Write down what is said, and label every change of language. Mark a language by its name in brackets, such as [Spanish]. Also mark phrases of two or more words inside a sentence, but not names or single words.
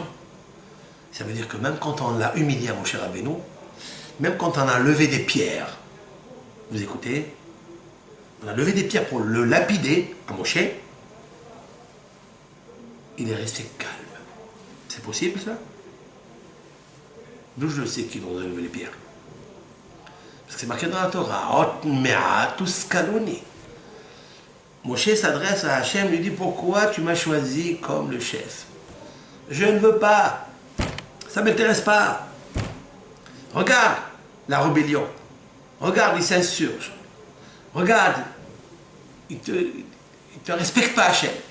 [French] Ça veut dire que même quand on l'a humilié à Moshe Rabbeinu, même quand on a levé des pierres, vous écoutez, on a levé des pierres pour le lapider à Moshe, il est resté calme. C'est possible ça? D'où je le sais qu'ils ont levé les pierres? Parce que c'est marqué dans la Torah, [Hebrew] עוד מעט וסקלוני. [French] Moshe s'adresse à Hachem, lui dit pourquoi tu m'as choisi comme le chef? Je ne veux pas, ça ne m'intéresse pas. Regarde la rébellion, regarde, ils s'insurgent, regarde, ils te respectent pas Hachem.